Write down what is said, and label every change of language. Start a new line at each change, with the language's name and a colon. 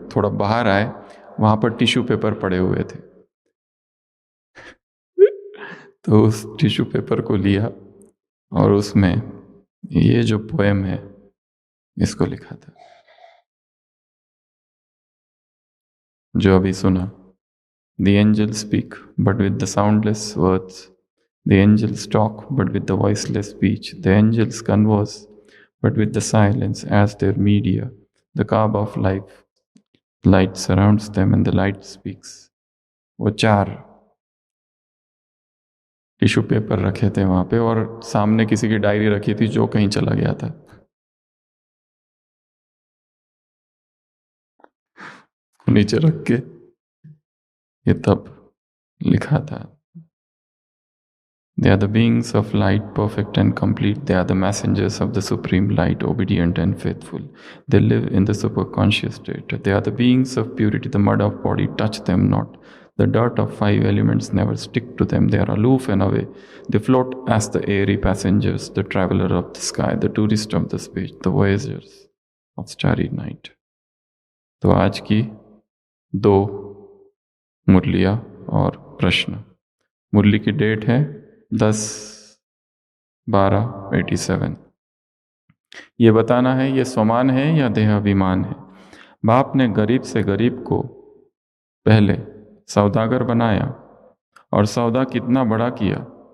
Hindi: थोड़ा बाहर आए, वहाँ पर टिश्यू पेपर पड़े हुए थे। तो उस टिश्यू पेपर को लिया और उसमें ये जो पोएम है इसको लिखा था, जो अभी सुना।
English: The angels speak, but with the soundless words. The angels talk, but with the voiceless speech. The angels converse, but with the silence as their media. The carb of life, light surrounds them and the light speaks.
Hindi: वो 4 tissue paper रखे थे वहाँ पे, और सामने किसी की diary रखी थी जो कहीं चला गया था। नीचे रख के ये तब लिखा था।
English: They are the beings of light, perfect and complete. They are the messengers of the supreme light, obedient and faithful. They live in the superconscious state. They are the beings of purity. The mud of body touch them not. The dirt of 5 elements never stick to them. They are aloof and away. They float as the airy passengers, the traveler of the sky, the tourist of the space, the voyagers of starry night.
Hindi: तो आज की 2 मुरलियाँ और प्रश्न। मुरली की date है 10/12/87। ये बताना है ये स्वमान है या देहाभिमान है। बाप ने गरीब से गरीब को पहले सौदागर बनाया और सौदा कितना बड़ा किया।